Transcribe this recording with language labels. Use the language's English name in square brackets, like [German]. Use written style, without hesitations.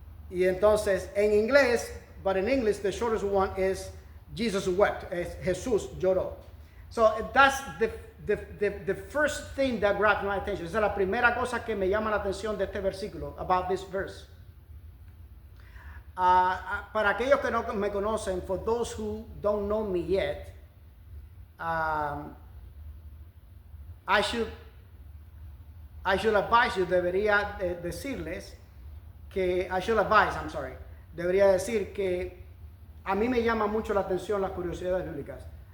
[Spanish] Y entonces en inglés, [English] but in English the shortest one is Jesus wept, [Spanish] es Jesús lloró. [English] So that's the first thing that grabbed my attention. [Spanish] Esa es la primera cosa que me llama la atención de este versículo, [English] about this verse. [Spanish] Para aquellos que no me conocen, [English] for those who don't know me yet, I should advise you, [Spanish] debería decirles que, debería decir que a mí me llama mucho la atención las curiosidades bíblicas.